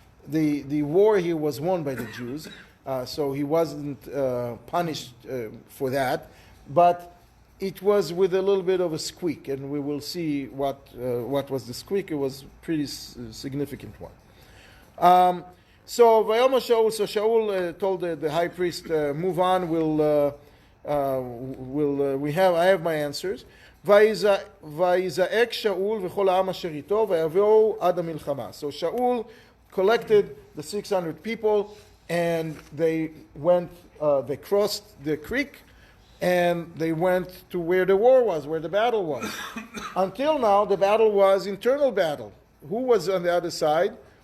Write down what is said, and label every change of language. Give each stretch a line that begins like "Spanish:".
English: The war here was won by the Jews, so he wasn't punished for that, but it was with a little bit of a squeak, and we will see what was the squeak. It was a pretty significant one. So Shaul told the high priest, move on. I have my answers.
Hebrew: ויזעק שאול וכל העם אשר איתו ויבואו עד המלחמה.
English: So Shaul collected the 600 people, and they crossed the creek, and they went to where the war was, where the battle was. Until now, the battle was internal battle. Who was on the other side?